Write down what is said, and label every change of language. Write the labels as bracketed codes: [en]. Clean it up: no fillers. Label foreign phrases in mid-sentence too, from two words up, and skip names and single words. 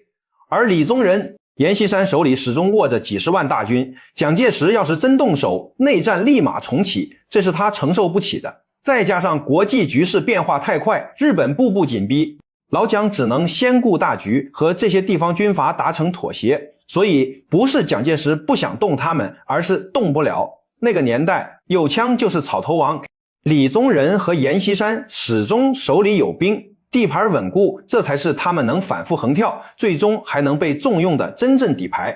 [zh] 而李宗仁、阎錫山手裡始終握着幾十萬大軍，蔣介石要是真動手，內戰立馬重啟，這是他承受不起的。再加上國際局勢變化太快，日本步步緊逼，老蔣只能先顧大局，和這些地方軍閥達成妥協。所以不是蔣介石不想動他們，而是動不了。那個年代有槍就是草頭王，李宗仁和阎錫山始終手裡有兵，地盤穩固，這才是他們能反覆橫跳，最終還能被重用的真正底牌。